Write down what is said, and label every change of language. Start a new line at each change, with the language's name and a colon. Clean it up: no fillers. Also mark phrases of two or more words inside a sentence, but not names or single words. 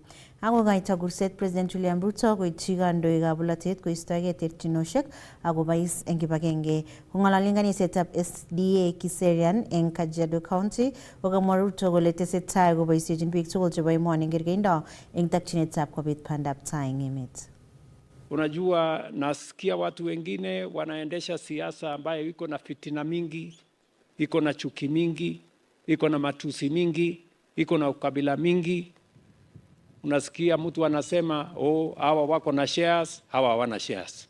Kalenjin: Akokoito kurset President William Ruto koityi kandoikab bolotet koistoegei terchinosiek akobais eng kibagenge. Kong'ololi kanisetab SDA Kiserian eng Kajiado County kokamwa Ruto kole tesetai koboisiechin biik tugul chebo emoni eng kergeindo eng takchinetab kobit bandab tai eng emet.
Swahili: Unajua, nasikia watu wengine wanaendesha siasa ambayo iko na fitina mingi, iko na chuki mingi, iko na matusi mingi, iko na ukabila mingi. Unasikia mtu anasema, oh, hawa wako na shares, hawa hawana shares.